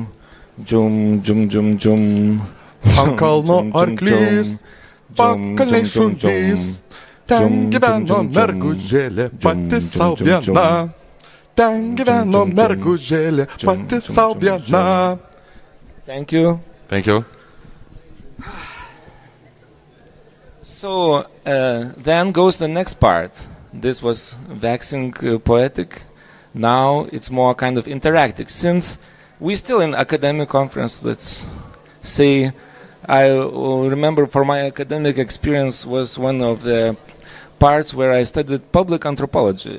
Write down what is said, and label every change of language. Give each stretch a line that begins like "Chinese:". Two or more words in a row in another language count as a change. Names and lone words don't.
Lithuanian: Jum jum jum jum. Ant kalno arklys, pakalnėj šunys, ten gyveno mergužėlė pati sau viena. Ten gyveno mergužėlė pati sau viena.
English: Thank you. Thank you. So then goes the next part. This was waxing poetic. Now it's more kind of interactive. Since we're still in academic conference, let's say, I remember for my academic experience was one of the parts where I studied public anthropology.